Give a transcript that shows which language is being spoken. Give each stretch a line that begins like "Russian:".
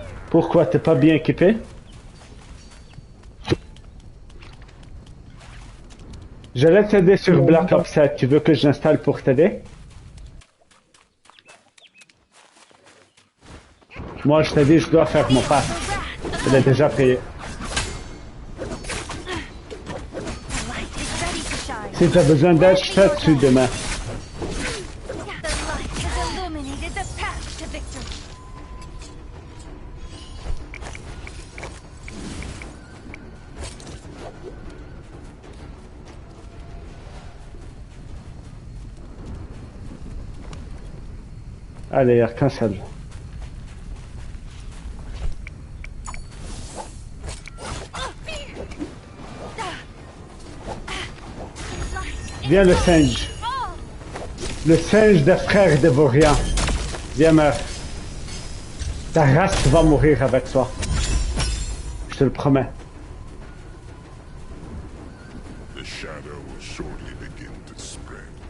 French: Pourquoi t'es pas bien équipé? J'allais t'aider sur Black Ops 7. Tu veux que j'installe pour t'aider? Moi, je t'ai dit, je dois faire mon pass. Il est déjà payé.
English: The light is ready to shine.
French: Si t'as besoin d'aide, je fais dessus demain.
English: The light has illuminated the path to victory.
French: Allez, cancel. Viens le singe. Le singe des frères Dévoriens. Viens meurs. Ta race va mourir avec toi. Je te le promets.
English: The shadow will shortly begin to spread.